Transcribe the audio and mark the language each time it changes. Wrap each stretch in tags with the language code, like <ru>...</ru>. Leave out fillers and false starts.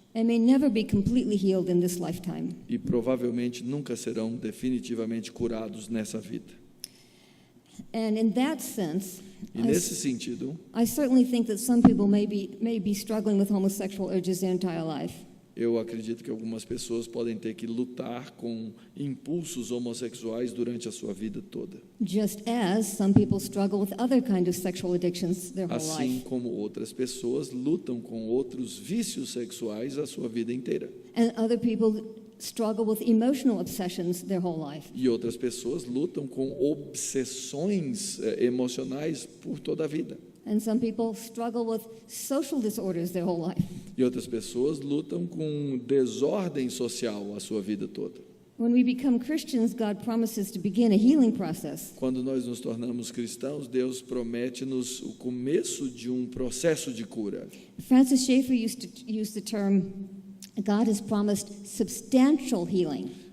<en>and may never be completely healed in this lifetime.</en> <pt>e provavelmente nunca serão definitivamente curados nessa vida.</pt> <en>And in that sense,</en> <pt>E nesse sentido,</pt> <en>I certainly think that some people may be struggling with homosexual urges their entire life.</en> <pt>eu acredito que algumas pessoas podem ter que lutar com impulsos homossexuais durante a sua vida toda.</pt> <en>Just as some people struggle with other kinds of sexual addictions their whole</en> <pt>Assim</pt> <en>life.</en> <pt>como outras pessoas lutam com outros vícios sexuais a sua vida inteira.</pt> <en>And other people struggle with emotional obsessions their whole life.</en> <pt>E outras pessoas lutam com obsessões emocionais por toda a vida.</pt> <en>And some people struggle with social disorders their whole life.</en> <pt>E outras pessoas lutam com desordem social a sua vida toda.</pt> <en>When we become Christians, God promises to begin a healing process.</en> <pt>Quando nós nos tornamos cristãos, Deus promete-nos o começo de um processo de cura.</pt> <en>Francis Schaeffer used to use the term, God has promised substantial healing.</en>